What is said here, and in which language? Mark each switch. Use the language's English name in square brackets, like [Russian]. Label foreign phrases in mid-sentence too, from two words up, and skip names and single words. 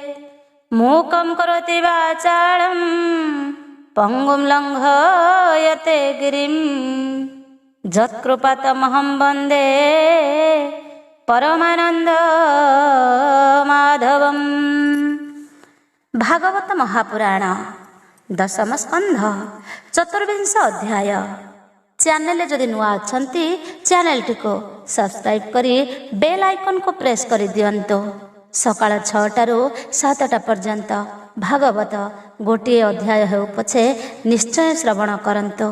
[Sanskrit] मूकं करोति वाचालं पङ्गुं लङ्घयते गिरिं यत्कृपातमहं वन्दे परमानंद माधवम। भागवत महापुराण दशम स्कंध चतुर्विंश अध्याय। [Odia] ଚ୍ୟାନେଲ ଯଦି ନୂଆ ଅଛନ୍ତି ଚ୍ୟାନେଲ ଟିକୁ ସବସ୍କ୍ରାଇବ କରି ବେଲ ଆଇକନ କୁ ପ୍ରେସ କରି ଦିଅନ୍ତୁ। ସକାଳ 6ଟାରୁ 7ଟା ପର୍ଯ୍ୟନ୍ତ ଭାଗବତ ଗୋଟେ ଅଧ୍ୟାୟ ହେଉ ପଛେ ନିଶ୍ଚୟ ଶ୍ରବଣ କରନ୍ତୁ।